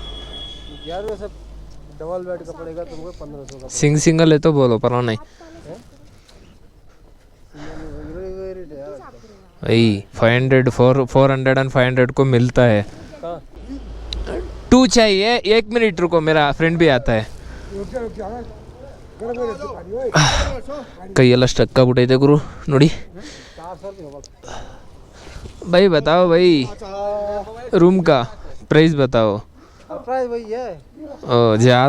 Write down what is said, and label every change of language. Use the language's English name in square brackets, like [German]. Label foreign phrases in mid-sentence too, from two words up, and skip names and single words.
[Hindi] यार वैसे [English] double bed [Hindi] का पड़ेगा तुमको 1500 का. सिंगल है तो बोलो, पर नहीं भाई 500 400 एंड 500 को मिलता है. 2 चाहिए. 1 मिनट रुको, मेरा फ्रेंड भी आता है. [Kannada] ಕೈಯೆಲ್ಲ ಸ್ಟಕ್ ಆಗ್ಬಿಟ್ಟೈತೆ ಗುರು ನೋಡಿ. [Hindi] भाई बताओ भाई, रूम का प्राइस बताओ. प्राइस वही है. ज़्यादा